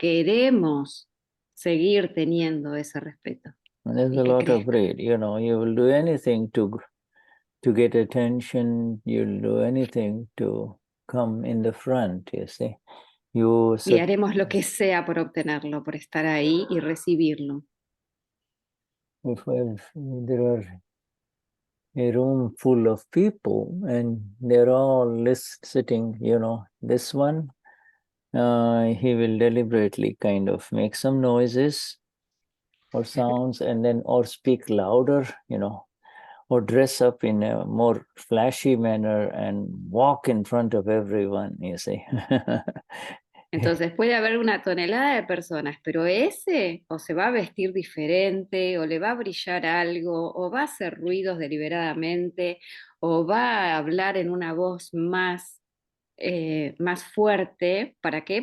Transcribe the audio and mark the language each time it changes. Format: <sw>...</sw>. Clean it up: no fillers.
<es>Queremos seguir teniendo ese respeto.</es> <en>There's a lot of greed. You will do anything to get attention. You'll do anything to come in the front, you see.</en> <es>Y haremos lo que sea por obtenerlo, por estar ahí y recibirlo.</es> <en>If there are a room full of people and they're all sitting, this one, he will deliberately kind of make some noises or sounds and then or speak louder, or dress up in a more flashy manner and walk in front of everyone, you see.</en> <es>Entonces puede haber una tonelada de personas, pero ese o se va a vestir diferente, o le va a brillar algo, o va a hacer ruidos deliberadamente, o va a hablar en una voz más fuerte. ¿Para qué?</es>